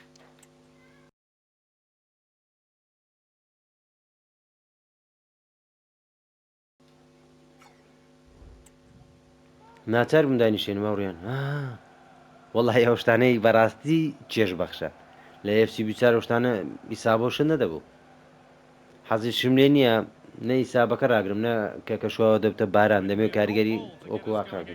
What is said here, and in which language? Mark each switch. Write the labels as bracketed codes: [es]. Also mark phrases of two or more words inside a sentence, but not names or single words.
[ckb] ناچار بم دانیشێنم هاوڕێیان وەڵی ئەو شتانەی بەڕاستی چێژ بەخشە لە FC بیچار شتانە ئیسابۆشن نەدەبوو حەزی شم لێ نییە نە ئیسابەکە ڕاگرم نە کە کەشواوە دەبتە باران دەمێ [en] Good [ckb] کاریگەری [en] long ball to get [ckb] وەکو [en] us [ckb] واقع [en] going